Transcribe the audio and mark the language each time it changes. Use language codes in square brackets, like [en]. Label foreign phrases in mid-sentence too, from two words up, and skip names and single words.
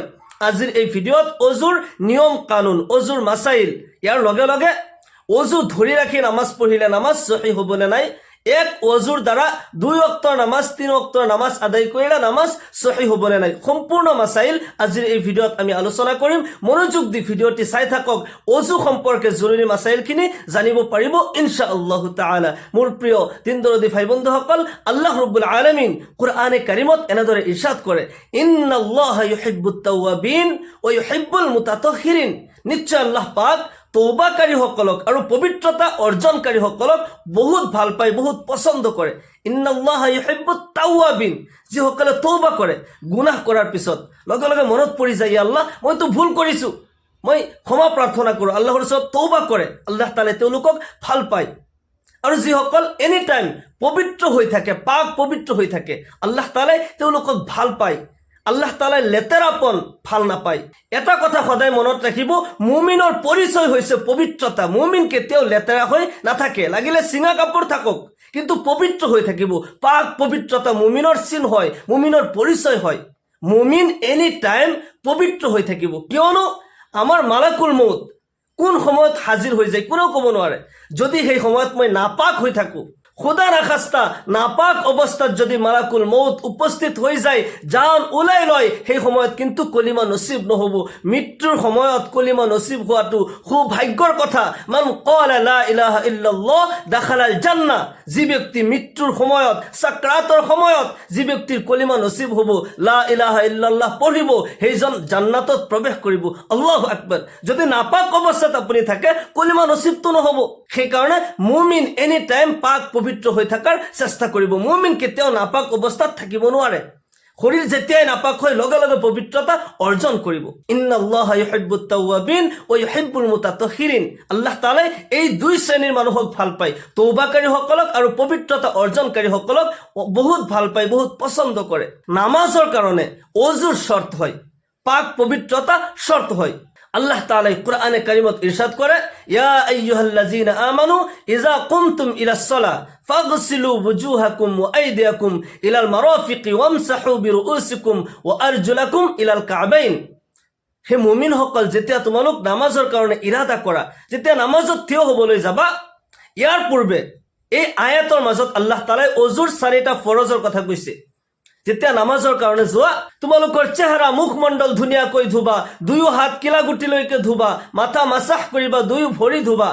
[as] আজিৰ এই ভিডিঅ'ত অজুৰ নিয়ম কানুন, অজুৰ মাসাইল, ইয়াৰ লগে লগে অজু ধৰি ৰাখি নামাজ পঢ়িলে নামাজ সহি হ'বনে নাই, এক অজুৰ দ্বাৰা 2 ওয়াক্তৰ নামাজ 3 ওয়াক্তৰ নামাজ আদায় কৰিলে নামাজ সহি হ'বনে নাই, সম্পূৰ্ণ মাসাইল আজিৰ এই ভিডিঅ'ত আমি আলোচনা কৰিম। মনোযোগ দি ভিডিঅ'টি চাই থাকক, অজু সম্পৰ্কে জৰুৰী মাসাইলখিনি জানিব পাৰিব [ar] إن شاء الله تعالى. [as] মোৰ প্ৰিয় দিন দৰদী ভাই বন্ধুসকল, [ar] الله رب العالمين [as] কুরআনে কাৰিমত এনেদৰে ইৰশাদ কৰে, [ar] إن الله يحب التوابين ويحب المتطهرين. [as] নিশ্চয় আল্লাহ পাক তৌবাকাৰীসকলক আৰু পবিত্ৰতা অৰ্জনকাৰীসকলক বহুত ভাল পায়, বহুত পছন্দ কৰে। [ar] إن الله يحب التوابين, [as] যিসকলে তৌবা কৰে গুনাহ কৰাৰ পিছত লগে লগে মনত পৰি যায়, আল্লাহ মইতো ভুল কৰিছোঁ, মই ক্ষমা প্ৰাৰ্থনা কৰোঁ, আল্লাহৰ ওচৰত তৌবা কৰে, আল্লাহ তাআলাই তেওঁলোকক ভাল পায়। আৰু যিসকল [en] any time [as] পবিত্ৰ হৈ থাকে, পাক পবিত্ৰ হৈ থাকে, আল্লাহ তাআলাই তেওঁলোকক ভাল পায়। আল্লাহ তাআলাই লেতেৰাপন ভাল নাপায়। এটা কথা সদায় মনত ৰাখিব, মুমিনৰ পৰিচয় হৈছে পবিত্ৰতা। মুমিন কেতিয়াও লেতেৰা হৈ নাথাকে, লাগিলে চিঙা কাপোৰ থাকক, কিন্তু পবিত্ৰ হৈ থাকিব। পাক পবিত্ৰতা মুমিনৰ চিন হয়, মুমিনৰ পৰিচয় হয়। মুমিন [en] any time [as] পবিত্ৰ হৈ থাকিব, কিয়নো আমাৰ [ar] ملك الموت [as] কোন সময়ত হাজিৰ হৈ যায় কোনেও ক'ব নোৱাৰে। যদি সেই সময়ত মই নাপাক হৈ থাকোঁ, [ur] خدا نخواستہ [as] নাপাক অৱস্থাত যদি [ar] ملك الموت [as] উপস্থিত হৈ যায়, জান ওলাই লয়, সেই সময়ত কিন্তু কলিমা নসিব নহ'ব। মৃত্যুৰ সময়ত কলিমা নসিব হোৱাটো সৌভাগ্যৰ কথা। [ar] من قال لا إله إلا الله دخل الجنة, [as] যি ব্যক্তি মৃত্যুৰ সময়ত, সাকৰাতৰ সময়ত যি ব্যক্তিৰ কলিমা নসিব হ'ব, [ar] لا إله إلا الله [as] পঢ়িব, সেইজন জান্নাতত প্ৰৱেশ কৰিব। [ar] الله أكبر. [as] যদি নাপাক অৱস্থাত আপুনি থাকে, কলিমা নসিবটো নহ'ব। সেইকাৰণে মুমিন [en] any time [as] পাক পবিত্ৰ হৈ থকাৰ চেষ্টা কৰিব। মুমিন কেতিয়াও নাপাক অৱস্থাত থাকিব নোৱাৰে। শৰীৰ যেতিয়াই নাপাক হয়, লগে লগে পবিত্ৰতা অৰ্জন কৰিব। [ar] إن الله يحب التوابين ويحب المتطهرين. [as] আল্লাহ তাআলাই এই 2 শ্ৰেণীৰ মানুহক ভাল পায়, তৌবাকাৰীসকলক আৰু পবিত্ৰতা অৰ্জনকাৰীসকলক বহুত ভাল পায়, বহুত পছন্দ কৰে। নামাজৰ কাৰণে অজুৰ শৰ্ত হয়, পাক পবিত্ৰতা শর্ত হয়। আল্লাহ তাআলা কুরআনে কারিমত ইরশাদ করে, [ar] يا أيها الذين آمنوا إذا قمتم إلى الصلاة فاغسلوا وجوهكم وأيديكم إلى المرافق وامسحوا برءوسكم وأرجلكم إلى الكعبين. [as] হে মুমিনসকল, যেতিয়া তোমালোক নামাজৰ কাৰণে ইৰাদা কৰা, যেতিয়া নামাজত থিয় হ'বলৈ যাবা, ইয়াৰ পূৰ্বে এই আয়াতৰ মাজত আল্লাহ তাআলাই অজুৰ 4টা ফৰজৰ কথা কৈছে। যেতিয়া নামাজৰ কাৰণে যোৱা, তোমালোকৰ চেহাৰা মুখমণ্ডল ধুনীয়াকৈ ধুবা, 2 হাত কিলাগুটিলৈকে ধুবা, মাথা মাসাহ কৰিবা, 2 ভৰি ধুবা।